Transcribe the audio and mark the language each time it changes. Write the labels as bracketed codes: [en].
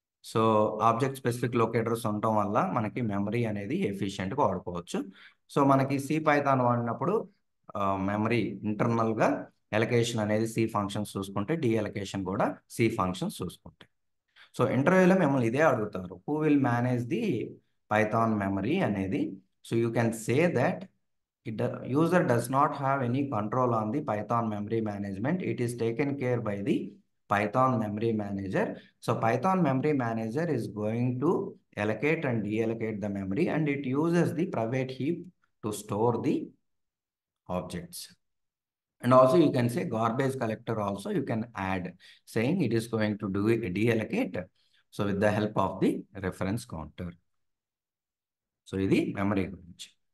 [te] So object specific locators ఉండటం వల్ల మనకి మెమరీ అనేది ఎఫిషియెంట్గా వాడుకోవచ్చు. సో మనకి సి పైథాన్ వాడినప్పుడు మెమరీ ఇంటర్నల్గా ఎలకేషన్ అనేది సి ఫంక్షన్స్ చూసుకుంటే, డీఅలొకేషన్ కూడా సి ఫంక్షన్స్ చూసుకుంటాయి. సో ఇంటర్వ్యూలో మిమ్మల్ని ఇదే అడుగుతారు, [en] who will manage the Python memory [te] అనేది. [en] So you can say that user does not have any control on the Python memory management. It is taken care by the Python memory manager. So Python memory manager is going to allocate and deallocate the memory, and it uses the private heap to store the objects. And also you can say garbage collector also you can add, saying it is going to do deallocate. So with the help of the reference counter. [te] So ఇది memory గురించి.